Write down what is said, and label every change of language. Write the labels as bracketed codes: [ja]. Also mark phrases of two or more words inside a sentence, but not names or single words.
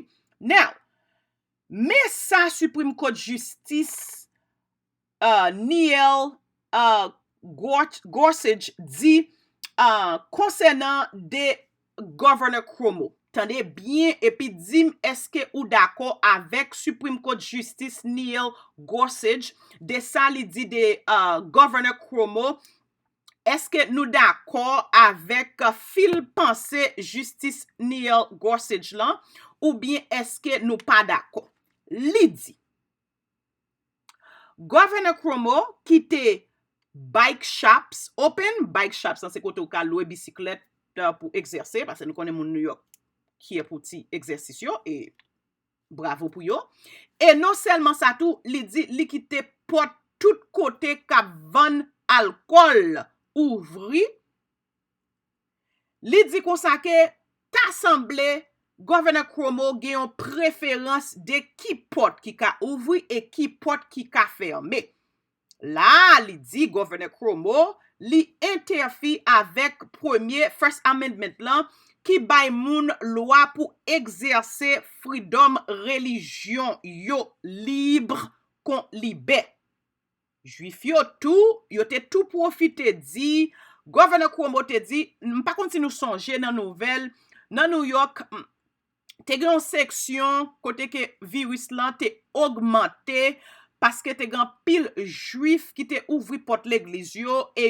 [ht] Now, me sa Supreme Court Justice Neil Gorsuch di concernant de Governor Cuomo. Tande bien, epi dim eske ou d'accord avec Supreme Court Justice Neil Gorsuch, de sa li di de Governor Cuomo, eske nou d'accord avec fil pense Justice Neil Gorsuch lan, ou bien eske nou pa d'accord? Li di, Governor Cuomo ki te [en] bike shops, open bike shops, [ht] an se kote ou ka loue bisiklet pou exercer, parce nou konen moun New York ki e pou ti exercisyon, e bravo pou yo. E non selman sa tou, li di li kite pot tout kote ka van alkol ouvri, li di konsa ke ta semble Governor Cuomo gen yon preferans de ki pot ki ka ouvri e ki pot ki ka ferme. La, li di Governor Cuomo li interfi avek premier First Amendment lan, ki bay moun loi pou exercer [en] freedom religion [ht] yo libre kon libe. Juif yo te tout profite di, Governor Cuomo te di, pa konti nou sonje nan nouvel, nan New York, te gen yon seksyon kote ke virus lan te augmente, paske te gen pil juif ki te ouvri pot l'Egliz yo, e